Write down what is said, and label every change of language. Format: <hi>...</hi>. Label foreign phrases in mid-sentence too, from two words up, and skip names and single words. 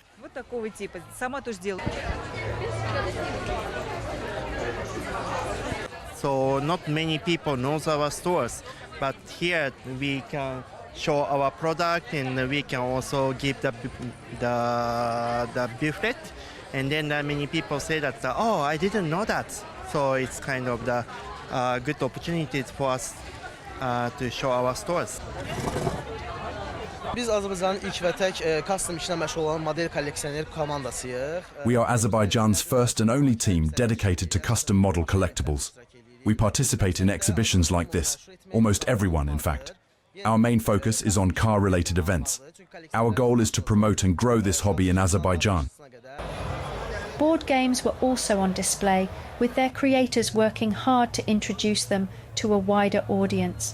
<en>So not many people know our stores, but here we can show our product, and we can also give the booklet, and then many people say that, oh, I didn't know that. So it's kind of the good opportunities for us to show our stores.</en> <az>Biz Azərbaycanın ilk və tək custom işlə məşğul olan model kolleksioner komandasıyıq.</az> <en>We are Azerbaijan's first and only team dedicated to custom model collectibles. We participate in exhibitions like this, almost everyone in fact. Our main focus is on car-related events. Our goal is to promote and grow this hobby in Azerbaijan. Board games were also on display, with their creators working hard to introduce them to a wider audience.</en>